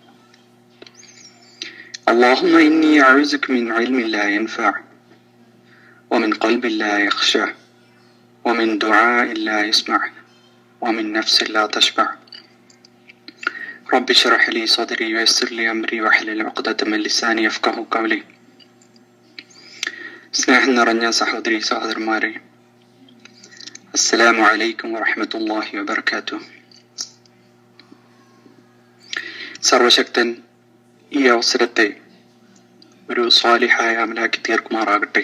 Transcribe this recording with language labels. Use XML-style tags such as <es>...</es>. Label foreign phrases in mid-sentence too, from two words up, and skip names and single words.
<ar>اللهم إني أعوذك من علم لا ينفع ومن قلب لا يخشع ومن دعاء لا يسمع ومن نفس لا تشبع رب اشرح لي صدري ويسر لي أمري واحلل عقدة من لساني يفقهوا قولي.</ar> <ml>സ്നേഹം നിറഞ്ഞ സഹോദരി സഹോദരന്മാരെ,</ml> <ar>السلام عليكم ورحمة الله وبركاته.</ar> <ml>സർവശക്തൻ ഈ അവസരത്തെ ഒരു സ്വാലിഹായ അമലാക്കി തീർക്കുമാറാകട്ടെ.</ml>